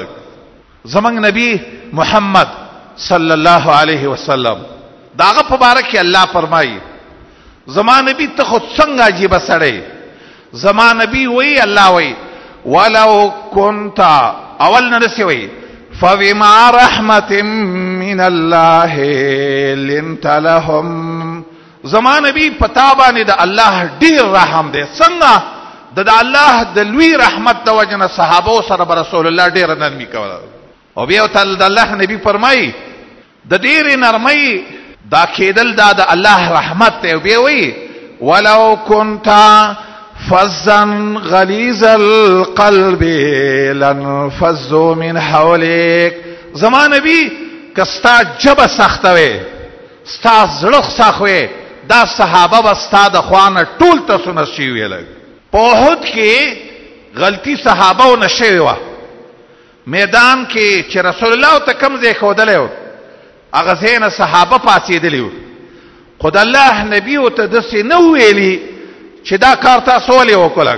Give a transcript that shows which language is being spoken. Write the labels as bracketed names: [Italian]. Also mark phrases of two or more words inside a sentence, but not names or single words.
[Pashto] زموږ نبی محمد [Arabic] صلی الله علیه وسلم [Pashto] د هغه په باره کې الله فرمایي زما نبی ته خو څنګه عجیبه سړی، زما نبی وایي الله وایي [Arabic] ولو كنت [Pashto] اول نه داسې وایي [Arabic] فبما رحمة من الله لنت لهم. [Pashto] زما نبی پتا باندې د الله ډیر رحم دی، څنګه د الله د لوی رحمت د وجنه صحابه سره رسول الله ډیر نرمي کوله. او بیا تعالی د الله نبی فرمایي د ډیر نرمۍ دا کېدل دا د الله رحمت دی. او بیا وایي [Arabic] ولو كنت فظا غلیظ القلب لانفضوا من حولك. [Pashto] زما نبی کستا جبه سخته وي ستا زړه سخت وي دا صحابه به ستا د خوانه ټول تاسو شي ویل. په احد کې غلطي صحابه و نشوي وه، میدان کې چې رسول الله ته کوم ځای ښودلی و هغه ځای نه صحابه پاڅېدلي وو، خو د الله نبي ورته داسې نه ویلي چې دا کار تاسو ولې وکړل.